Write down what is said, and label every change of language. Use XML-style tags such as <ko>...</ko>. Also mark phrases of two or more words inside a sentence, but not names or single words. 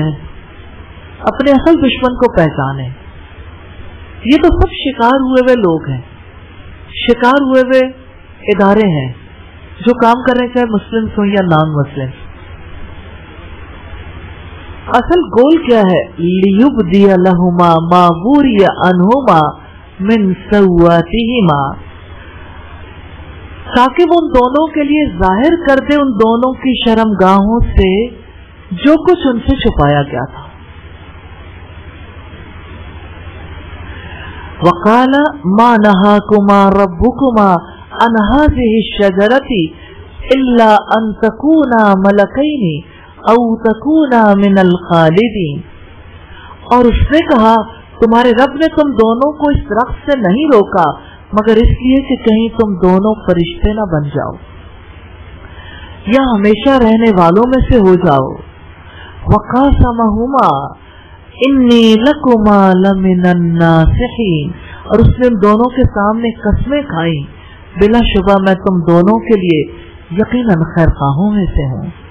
<hi>अपने असल दुश्मन को पहचाने। ये तो सब शिकार हुए हुए लोग हैं, शिकार हुए हुए इदारे हैं जो काम कर रहे हैं, चाहे मुस्लिम हो या</hi> <en>non Muslim.</en> <hi>असल गोल क्या है?</hi> <ar>ليبدي لهما ما ووري عنهما من سوآتهما,</ar> <hi>ताकि वो उन दोनों के लिए जाहिर कर दे उन दोनों की शर्मगाहों से जो कुछ उनसे छुपाया गया था।</hi> <ar>وقال ما نهاكما ربكما عن هذه الشجرة إلا أن تكونا ملكين أو تكونا من الخالدين.</ar> <hi>और उसने कहा, तुम्हारे रब ने तुम दोनों को इस दरख्त से नहीं रोका मगर इसलिए कि कहीं तुम दोनों फरिश्ते न बन जाओ या हमेशा रहने वालों में से हो जाओ।</hi> <ar>وقاسمهما إني لكما لمن الناصحين,</ar> <hi>और उसने उन दोनों के सामने कसमें खाई, बिला शुबा मैं तुम दोनों के लिए यकीनन खैरखाहों में से हूँ।</hi>